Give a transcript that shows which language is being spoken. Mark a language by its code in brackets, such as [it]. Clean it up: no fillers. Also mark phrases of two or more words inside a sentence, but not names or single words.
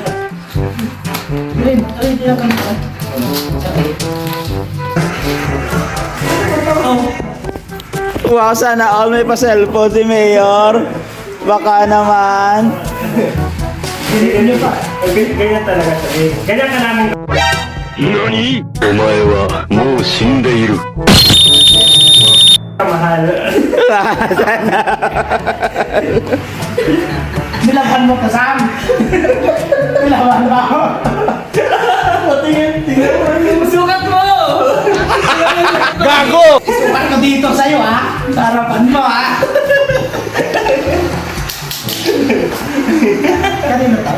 [tl] Hindi lang kami. Wow, sana all may pa-cellphone si Mayor. Baka naman. Ganyan talaga siya. Ganyan ka namin. [ja] 何お前はもう死んでいる。 [tl] Mahal. Nilaban mo ka, Sam. Nilaban mo ako. Tingnan mo. Sukat mo! Gago! Sukat ko dito sa'yo, ha? Harapan mo, ha? Kanino to?